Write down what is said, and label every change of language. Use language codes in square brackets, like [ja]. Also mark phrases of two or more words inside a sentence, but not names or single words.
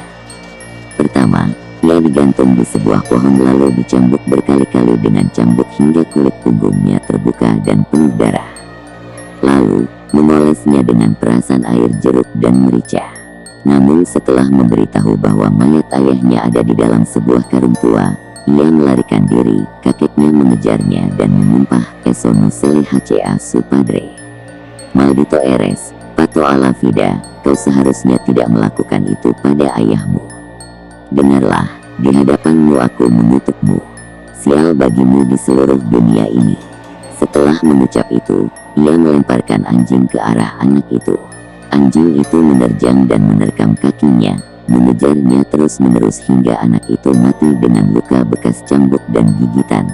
[id] Pertama, ia digantung di sebuah pohon lalu dicambuk berkali-kali dengan cambuk hingga kulit punggungnya terbuka dan penuh darah. Lalu, memolesnya dengan perasan air jeruk dan merica. Namun setelah memberitahu bahwa mayat ayahnya ada di dalam sebuah karung tua, ia melarikan diri. Kakeknya mengejarnya dan menyumpah, [es] "Eso no se le hace a su padre. Maldito eres, pato a la vida, [id] kau seharusnya tidak melakukan itu pada ayahmu. Dengarlah, di hadapanmu aku mengutukmu. Sial bagimu di seluruh dunia ini." Setelah mengucap itu, ia melemparkan anjing ke arah anak itu. Anjing itu menerjang dan menerkam kakinya, mengejarnya terus-menerus hingga anak itu mati dengan luka bekas cambuk dan gigitan.